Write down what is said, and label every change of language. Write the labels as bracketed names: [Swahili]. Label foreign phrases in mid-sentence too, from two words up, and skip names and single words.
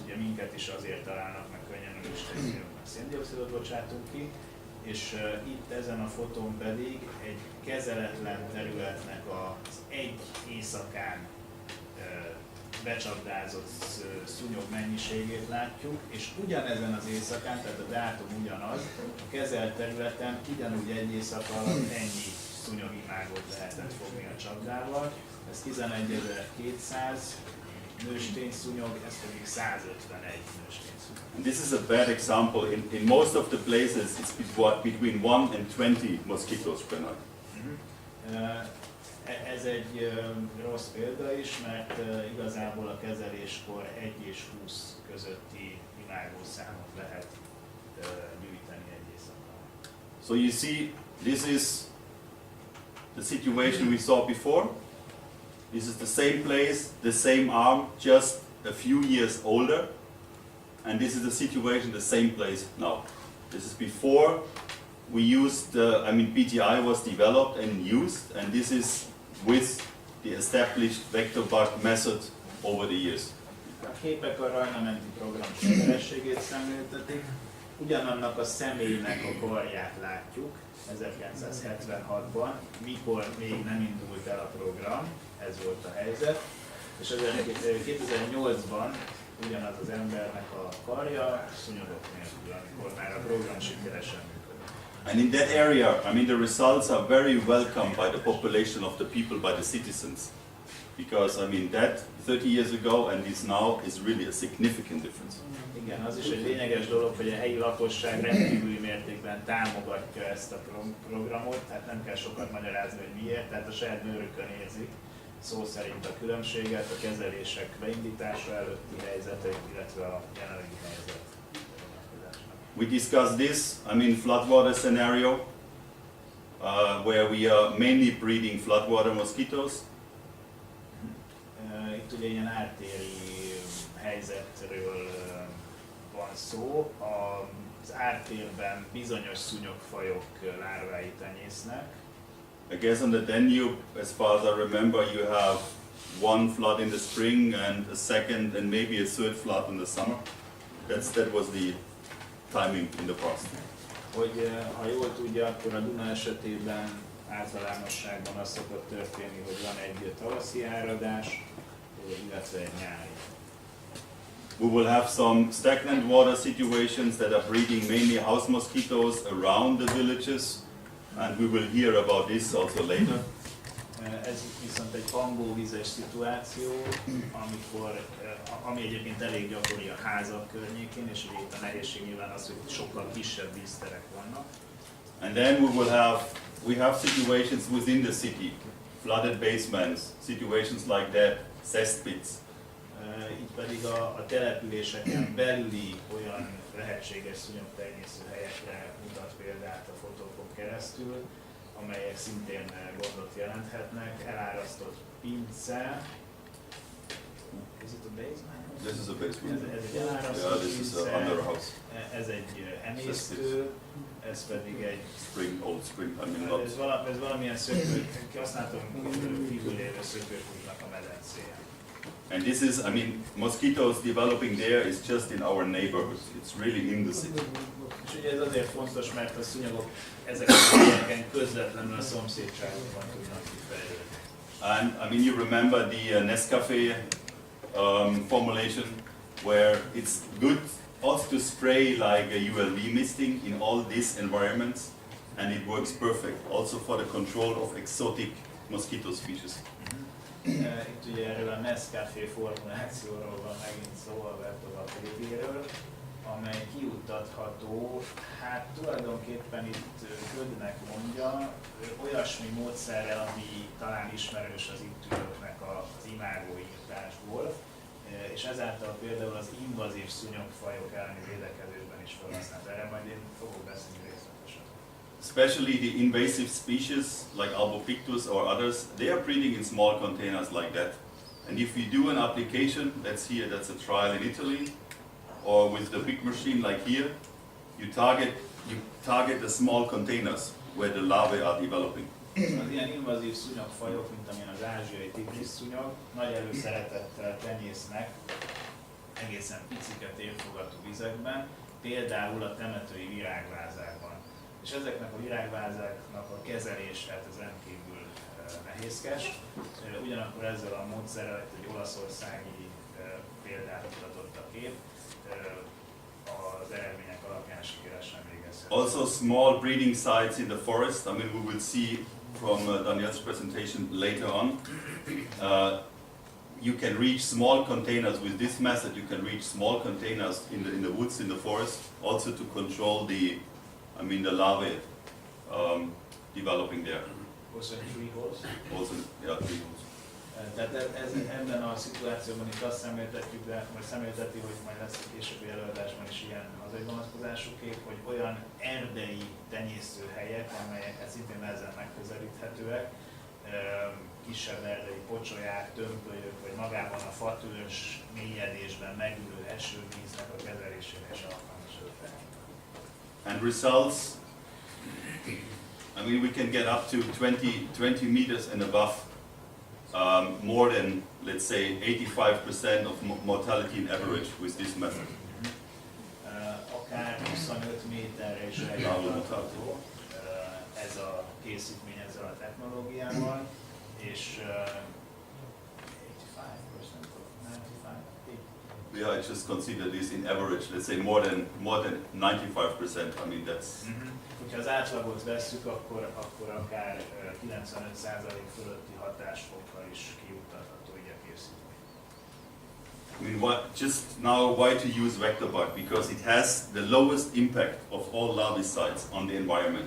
[Hungarian] Ugye minket is azért találnak meg könnyen a nőstényszúnyogoknak, széndioxidot bocsátunk ki, és itt ezen a fotón pedig egy kezeletlen területnek az egy éjszakán becsapdázott szúnyog mennyiségét látjuk, és ugyanezen az éjszakán, tehát a dátum ugyanaz, a kezelt területen ugyanúgy egy éjszaka alatt ennyi szúnyogimágot lehetett fogni a csapdával. Ez 11.200, nőstényszúnyog, ez pedig 151 nőstényszúnyog. [English] And this is a bad example. In most of the places, it's between 1 and 20 mosquitoes per night. [Hungarian] Ez egy rossz példa is, mert igazából a kezeléskor 1 és 20 közötti imágószámot lehet gyűjteni egy éjszakban. [English] So you see, this is the situation we saw before. This is the same place, the same arm, just a few years older. And this is the situation, the same place now. This is before we used, BTI was developed and used, and this is with the established vector bug method over the years. [Hungarian] A képek a rajnamenti program sikerességét szemléltetik. Ugyanannak a személynek a karját látjuk 1976-ban, mikor még nem indult el a program, ez volt a helyzet, és 2008-ban ugyanaz az embernek a karja szúnyogok nélkül, amikor már a program sikeresen működött. [English] And in that area, the results are very welcomed by the population of the people, by the citizens. Because, that 30 years ago and this now is really a significant difference. [Hungarian] Igen, az is egy lényeges dolog, hogy a helyi lakosság rendkívüli mértékben támogatja ezt a programot, tehát nem kell sokat magyarázni, hogy miért, tehát a saját bőrükön érzik szó szerint a különbséget, a kezelések beindítása előtti helyzetek, illetve a jelenlegi helyzet. [English] We discussed this, floodwater scenario, where we are mainly breeding floodwater mosquitoes. [Hungarian] Itt ugye ilyen ártéri helyzetről van szó. Az ártérben bizonyos szúnyogfajok lárvái tenyésznek. [English] I guess on the Danube, as far as I remember, you have one flood in the spring and a second and maybe a third flood in the summer. That was the timing in the past. [Hungarian] Hogy ha jól tudja, akkor a Duna esetében általánosságban az szokott történni, hogy van egy tavaszi áradás, illetve egy nyári. [English] We will have some stagnant water situations that are breeding mainly house mosquitoes around the villages, and we will hear about this also later. [Hungarian] Ez viszont egy pangóvízes szituáció, ami egyébként elég gyakori a házak környékén, és itt a nehézség nyilván az, hogy sokkal kisebb vízterek vannak. [English] And then we have situations within the city, flooded basements, situations like that, cesspits. [Hungarian] Így pedig a településeken belüli olyan lehetséges szúnyogtenyésző helyekre mutat példát a fotókon keresztül, amelyek szintén gondot jelenthetnek. Elárasztott pince. [English] Is it a basement? This is a basement. [Hungarian] Ez egy elárasztott [English] this is [Hungarian] pince, [English] under a house. [Hungarian] ez egy emésztő, ez pedig egy... [English] Old spring, [Hungarian] ez valamilyen szökő, használtam kívül lévő szökőkútnak a medencéje. [English] And this is, mosquitoes developing there is just in our neighborhood. It's really in the city. [Hungarian] És ugye ez azért fontos, mert a szúnyogok ezeken a helyeken közvetlenül a szomszédságokban tudnak kifejlődni. [English] And you remember the Nescafé formulation, where it's good also to spray like a ULV misting in all these environments, and it works perfect also for the control of exotic mosquito species. [Hungarian] Itt ugye erről a Nescafé formulációról van megint szó, a vertobaktéről, amely kiuttatható, hát tulajdonképpen itt Ködnek mondja, olyasmi módszerrel, ami talán ismerős az itt ülőknek az imágóírtásból, és ezáltal például az invazív szúnyogfajok elleni védekezésben is felhasznált. Erre majd én fogok beszélni részletesen. [English] Especially the invasive species like Albopictus or others, they are breeding in small containers like that. And if you do an application, that's a trial in Italy, or with the big machine like here, you target the small containers where the larvae are developing. [Hungarian] Az ilyen invazív szúnyogfajok, mint amilyen az ázsiai tigris szúnyog, nagy előszeretettel tenyésznek egészen piciket érfogatú vizekben, például a temetői virágvázákban. És ezeknek a virágvázáknak a kezelése, hát ez rendkívül nehézkes. Ugyanakkor ezzel a módszerrel egy olaszországi példát mutatott a kép, az eredmények alapján sikeresen végezhető. [English] Also small breeding sites in the forest. We will see from Daniel's presentation later on. you can reach small containers with this method. You can reach small containers in the woods, in the forest, also to control the larvae developing there. Also in tree holes. Also, yeah, tree holes. [Hungarian] Tehát ebben a szituációban itt azt szemléltetjük, vagy szemlélteti, hogy majd lesz a későbbi előadásban is ilyen hazai vonatkozásúképp, hogy olyan erdei tenyésztőhelyek, amelyek szintén nehezen megközelíthetőek, kisebb erdei pocsolyák, tömbkölyök, vagy magában a fatős mélyedésben megülő esővíznek a kezelésére is alkalmas ötlet. [English] And results, we can get up to 20 meters and above. More than, let's say, 85% of mortality in average with this method. [Hungarian] Akár 25 méterre is eljutható ez a készítmény ezzel a technológiával, és 85% of 95. [English] Yeah, I just consider this in average. Let's say more than 95%. That's. [Hungarian] Ha az átlagot vesszük, akkor akár 95% fölötti hatásfokkal is kijuttatható így a készítmény. [English] Just now, why to use vector-bug? Because it has the lowest impact of all larvicides on the environment.